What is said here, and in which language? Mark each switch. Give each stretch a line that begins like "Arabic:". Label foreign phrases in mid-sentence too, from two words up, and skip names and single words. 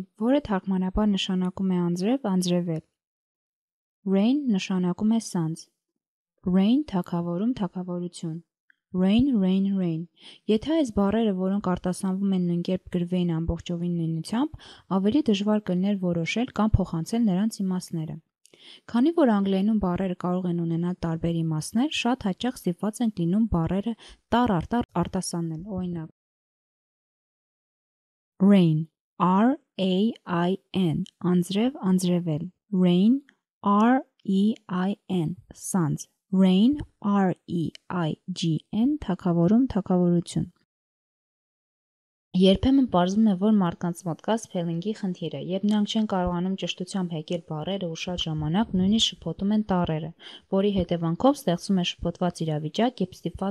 Armenian: որը թարգմանաբար նշանակում է անձրև, անձրևել։ Rain նշանակում է սանձ։ Rain թագավորում, թագավորություն։
English: Rain, rain, rain։
Armenian: Եթե այս բառերը, որոնք արտասանվում են նույն կերպ գրվեին ամբողջովին նույնությամբ, ավելի դժվար կլիներ որոշել կամ փոխանցել նրանց իմաստները։ Քանի որ անգլերենում բառերը կարող են ունենալ տարբեր իմաստներ, շատ հաճախ ստիպված ենք լինում բառերը տառ արտասանել, օրինակ Rain, R-A-I-N, անձրև, անձրևել,
English: Rain, R-E-I-N,
Armenian: սանձ, Rain, R-E-I-G-N, թագավորում, թագավորություն։ Երբեմն պարզվում է, որ մարդկանց մոտ կա spelling-ի խնդիրը, երբ նրանք չեն կարողանում ճշտությամբ հեգել բառերը ու շատ ժամանակ նույնիսկ շփոթում են տառերը, որի հետևանքով ստեղծում է շփոթված իրավիճակ, երբ ստիպված